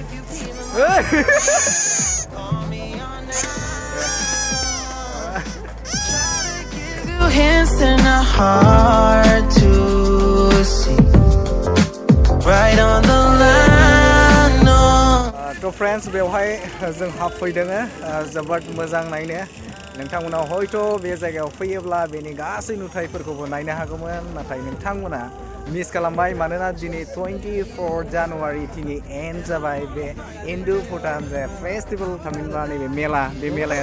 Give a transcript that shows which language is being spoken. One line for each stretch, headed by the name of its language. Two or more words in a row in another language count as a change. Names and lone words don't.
English: Two hands and a heart to see. Right on the line, no. To friends,
Bodo: बेवहाय जों हाबफैदों जोबोद मोजां नायनो नोंथांमोना हयथ' बे जायगायाव फैयोब्ला बेनि गासै नुथायफोरखौबो नायनो हागौमोन नाथाय नोंथांमोना मिस खालामबाय मानोना दिनै 24 जानुवारि दिनै एन्ड जाबाय बे हिन्दु भुटान जे फेस्टिभेल थामहिनबा नैबे मेला बे मेलाया